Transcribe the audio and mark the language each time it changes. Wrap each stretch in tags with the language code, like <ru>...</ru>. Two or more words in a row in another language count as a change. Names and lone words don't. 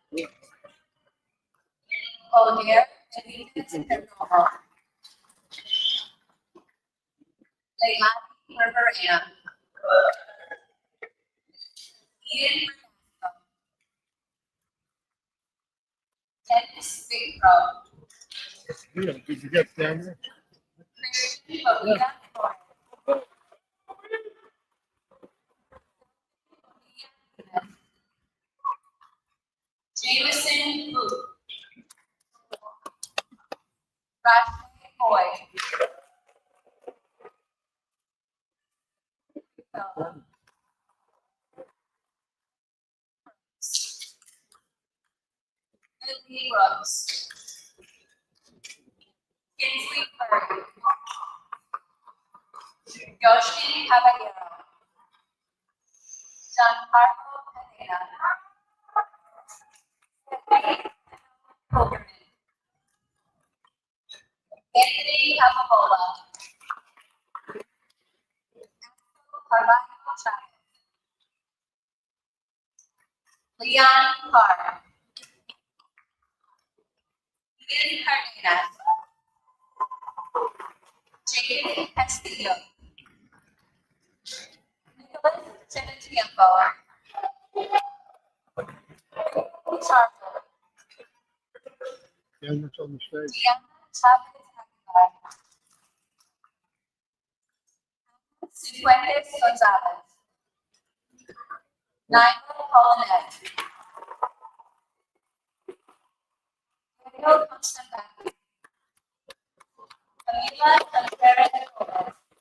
<en>Older Benitez Perdomo. Leilani Herberena. Ian Bernasco. Dennis Bigro. Did you get down there? Christian Bonilla Flores. Jameson Booth. Rashleigh Boyd. Lily Brooks. Kinsley Curry. Yoshi Caballero. Giancarlo Cadena. Cokerman. Anthony Capobola. Carvalho Chavez. Leon Carr. Ian Cardenas. Jaden Castillo. Nicholas Tenetiempo. Charlo. Cameras on the stage. Diana Chavez Aguilar. Cifuentes Gonzalez. Naima Paulette. Sergio Constantine. Camila Contreras.</en>